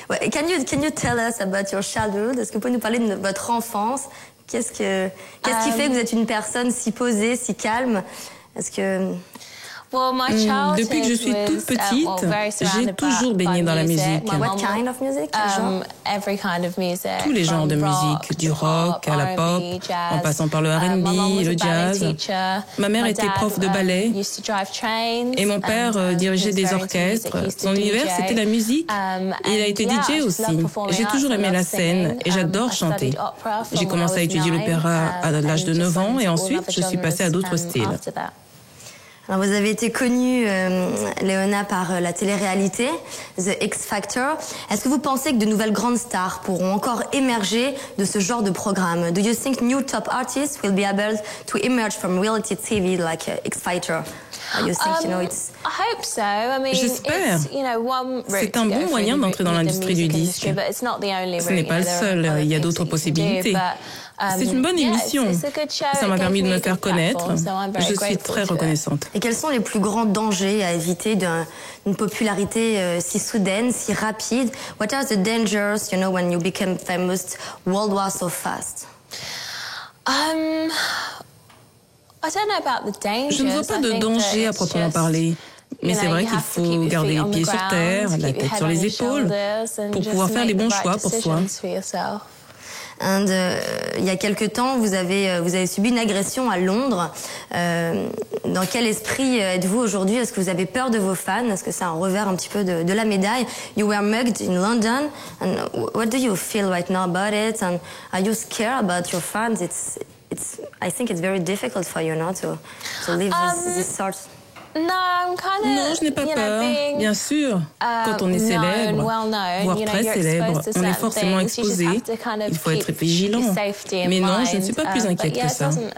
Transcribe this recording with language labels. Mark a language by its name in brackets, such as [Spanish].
[English] Can you tell us about your childhood? [French] Est-ce que vous pouvez nous parler de votre enfance? Qu'est-ce qui fait que vous êtes une personne si posée, si calme? Est-ce que Depuis que je suis toute petite, j'ai toujours baigné dans la musique. [English] What kind of music? Every kind of music. [French] Tous les genres de musique, du rock à la pop, en passant par le R&B, le jazz. Ma mère était prof de ballet et mon père dirigeait des orchestres. Son univers, c'était la musique. Il a été DJ aussi. J'ai toujours aimé la scène et j'adore chanter. J'ai commencé à étudier l'opéra à l'âge de 9 ans et ensuite, je suis passée à d'autres styles. Alors vous avez été connue, Léona, par la télé-réalité, The X Factor. Est-ce que vous pensez que de nouvelles grandes stars pourront encore émerger de ce genre de programme? [English] Do you think new top artists will be able to emerge from reality TV like X Factor? You think, you know, it's... I hope so. I mean, [French] j'espère. C'est un bon moyen d'entrer dans l'industrie du disque. Ce n'est pas le seul, il y a d'autres possibilités. C'est une bonne émission. Ça m'a permis de me faire connaître. Je suis très reconnaissante. Et quels sont les plus grands dangers à éviter d'une popularité si soudaine, si rapide? [English] What are the dangers, you know, when you become famous worldwide so fast? [French] Je ne vois pas de danger à proprement parler. Mais c'est vrai qu'il faut garder les pieds sur terre, la tête sur les épaules, pour pouvoir faire les bons choix pour soi. Il y a quelque temps, vous avez subi une agression à Londres. Dans quel esprit êtes-vous aujourd'hui? Est-ce que vous avez peur de vos fans? Est-ce que c'est un revers un petit peu de la médaille? [English] You were mugged in London. And what do you feel right now about it? And are you scared about your fans? I think it's very difficult for you now to live this sort. [French] Non, je n'ai pas peur. Bien sûr, quand on est célèbre, voire très célèbre, on est forcément exposé. Il faut être vigilant. Mais non, je ne suis pas plus inquiète que ça.